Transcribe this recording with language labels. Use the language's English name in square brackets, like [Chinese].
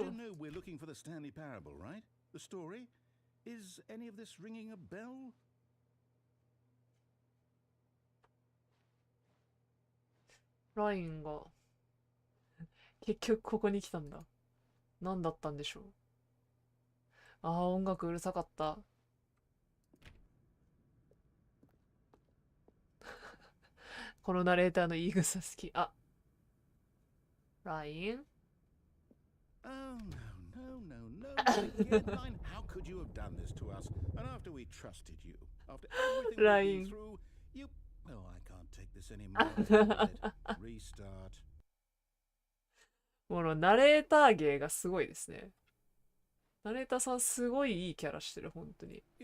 [English] You don't know we're looking for the Stanley Parable, right? The story? Is any of this ringing a bell? [Japanese] ラインが結局ここに来たんだ。何だったんでしょう。ああ、音楽うるさかった。このナレーターの言い草好き。あ、ライン [English] Oh, no. Line, how could you have done this to us? And after we trusted you, after everything we've been through, you... Oh, I can't take this anymore. Restart. [Japanese] このナレーター芸がすごいですね。ナレーターさんすごいいいキャラしてる、本当に。